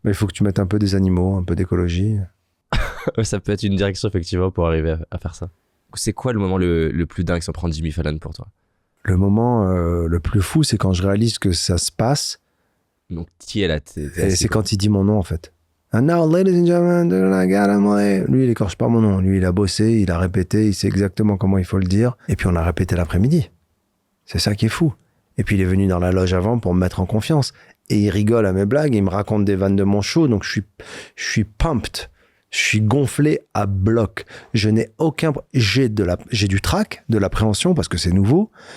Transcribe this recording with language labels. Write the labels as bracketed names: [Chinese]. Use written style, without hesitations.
[French] Mais il faut que tu mettes un peu des animaux, un peu d'écologie. Ça peut être une direction effectivement pour arriver à faire ça. C'est quoi le moment le plus dingue sans prendre Jimmy Fallon pour toi? Le moment le plus fou, c'est quand je réalise que ça se passe. Donc, qui est là? Et c'est quand il dit mon nom, en fait. [English] And now, ladies and gentlemen, I got him. [French] Lui, il écorche pas mon nom. Lui, il a bossé, il a répété, il sait exactement comment il faut le dire. Et puis, on a répété l'après-midi. C'est ça qui est fou. Et puis, il est venu dans la loge avant pour me mettre en confiance. Et il rigole à mes blagues, il me raconte des vannes de mon show. Donc, je suis pumped. Je suis gonflé à bloc. Je n'ai aucun... J'ai du trac, de l'appréhension, parce que c'est nouveau.